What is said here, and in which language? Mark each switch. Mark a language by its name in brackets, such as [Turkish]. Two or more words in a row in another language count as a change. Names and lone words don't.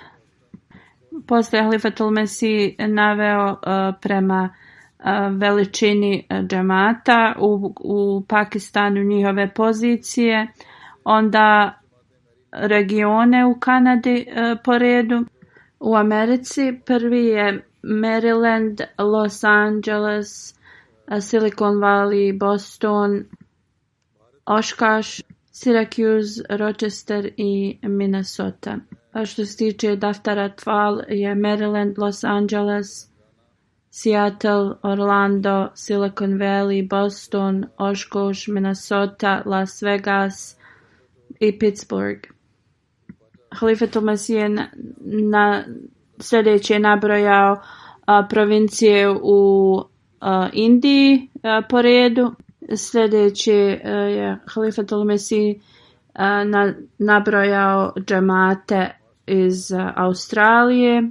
[Bosnian] Poslije Halifatul Mesih naveo prema veličini džemata u Pakistanu njihove pozicije, onda regione u Kanadi po redu. U Americi prvi je Maryland, Los Angeles, Silicon Valley, Boston, Oshkosh, Syracuse, Rochester i Minnesota. A što se tiče Daftara Tfal je Maryland, Los Angeles, Seattle, Orlando, Silicon Valley, Boston, Oshkosh, Minnesota, Las Vegas i Pittsburgh. Halifatul Mesih je sljedeće nabrojao provincije u Indiji po redu. Sljedeće je Halifatul Mesih nabrojao džemate iz Australije.